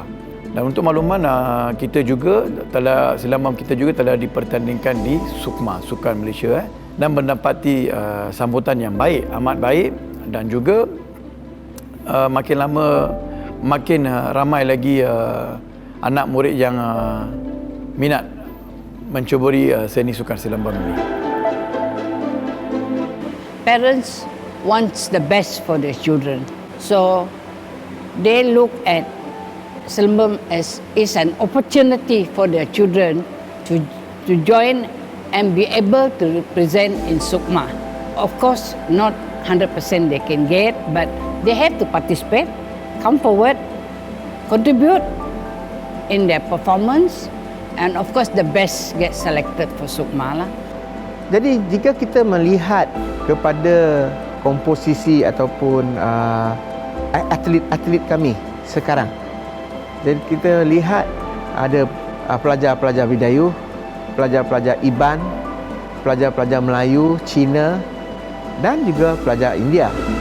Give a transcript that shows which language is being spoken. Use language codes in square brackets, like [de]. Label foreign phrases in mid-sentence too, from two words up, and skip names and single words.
[ms] Dan untuk makluman, silambam kita juga telah dipertandingkan di SUKMA, Sukan Malaysia, dan mendapati sambutan yang baik, amat baik, dan juga makin lama makin ramai lagi anak murid yang minat menceburi seni sukan silambam ini. [en] Parents wants the best for their children, so they look at Selambam as is an opportunity for their children to join and be able to represent in SUKMA. Of course, not 100% they can get, but they have to participate, come forward, contribute in their performance, and of course the best get selected for SUKMA lah. [ms] Jadi jika kita melihat kepada komposisi ataupun atlet-atlet kami sekarang, jadi kita lihat ada pelajar-pelajar Bidayuh, pelajar-pelajar Iban, pelajar-pelajar Melayu, Cina, dan juga pelajar India.